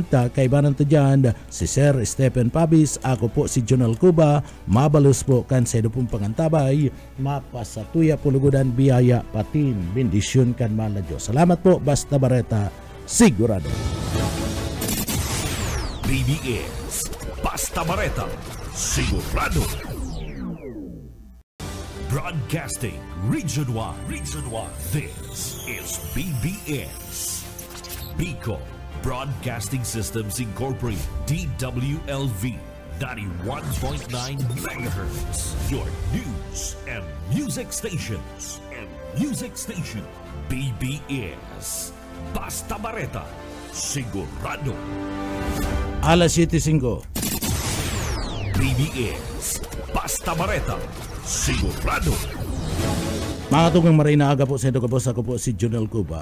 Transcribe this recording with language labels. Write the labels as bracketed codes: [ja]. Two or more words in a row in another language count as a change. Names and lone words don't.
[bik] Kaibanan to dyan si Sir Stephen Pabis, ako po si Jonel Cuba, mabalos po kan sa pong pangantabay, mapasatuya pulugudan biyaya patin, bendisyon kan mala Diyos. Salamat po, basta bareta, sigurado. BBS Basta Bareta, sigurado. [en] Broadcasting Region 1. This is BBS. Bicol Broadcasting Systems Incorporated. DWLV 91.9 MHz. Your news and music stations. [bik] BBS Basta Bareta, sigurado. Alas 7:05. BBS Basta Bareta, sigurado. Mga tugang maray na aga po sa ito kapos, ako po si Jonel Cuba.